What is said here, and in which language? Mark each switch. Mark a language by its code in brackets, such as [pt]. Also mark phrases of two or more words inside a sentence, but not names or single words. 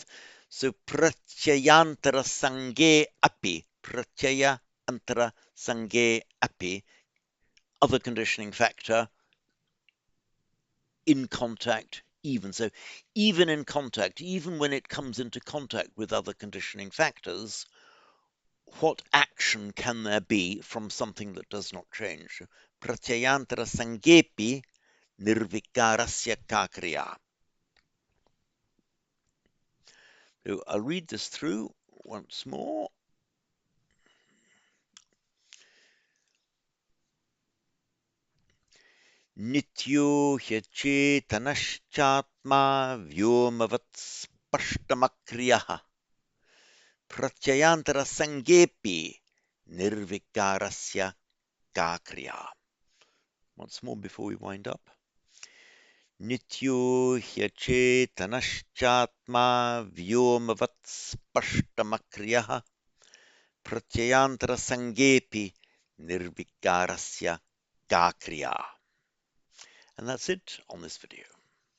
[en] So [sa] प्रत्ययान्तर सङ्गे अपि, प्रत्यय अन्तर सङ्गे अपि, [en] other conditioning factor, in contact, even. So even in contact, even when it comes into contact with other conditioning factors, what action can there be from something that does not change? [sa] प्रत्ययान्तर सङ्गेऽपि निर्विकारस्य काक्रिया. [en] So I'll read this through once more. [sa] नित्यो ह्यचेतनश्चात्मा व्योमवत् स्पष्टमक्रियः प्रत्ययान्तर सङ्गेऽपि निर्विकारस्य काक्रिया. [en] Once more before we wind up. [sa] नित्यो ह्यचेतनश्चात्मा व्योमवत् स्पष्टमक्रियः प्रत्ययान्तर सङ्गेऽपि निर्विकारस्य काक्रिया. [en] And that's it on this video.